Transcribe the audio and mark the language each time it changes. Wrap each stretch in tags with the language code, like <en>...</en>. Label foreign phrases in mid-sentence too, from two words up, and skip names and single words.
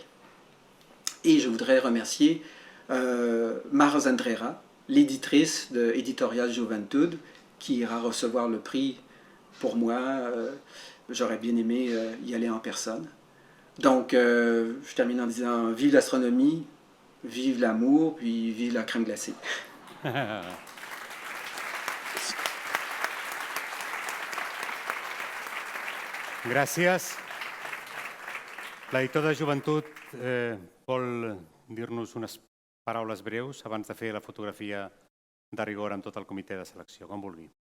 <fr>Et je voudrais remercier Mara Zandrera, l'éditrice de Editorial Joventut, qui ira recevoir le prix pour moi. J'aurais bien aimé y aller en personne. Donc, je termine en disant vive l'astronomie, vive l'amour, puis vive la crème glacée.</fr> <ca>Gràcies. L'editor de Joventut vol dir-nos unes paraules breus abans de fer la fotografia de rigor amb tot el comitè de selecció, com vulgui.</ca>